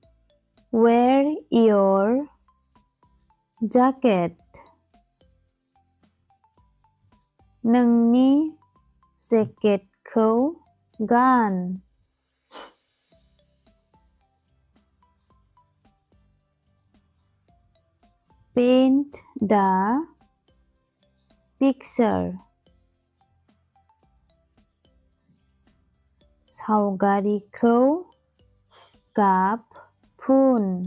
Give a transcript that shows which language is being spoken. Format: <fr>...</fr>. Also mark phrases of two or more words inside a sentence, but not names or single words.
<en>wear your jacket</en> <brx>नोंनि जेकेटखौ गान।</brx> <en>Paint the picture.</en> <brx>सावगारिखौ गाब फुन।</brx>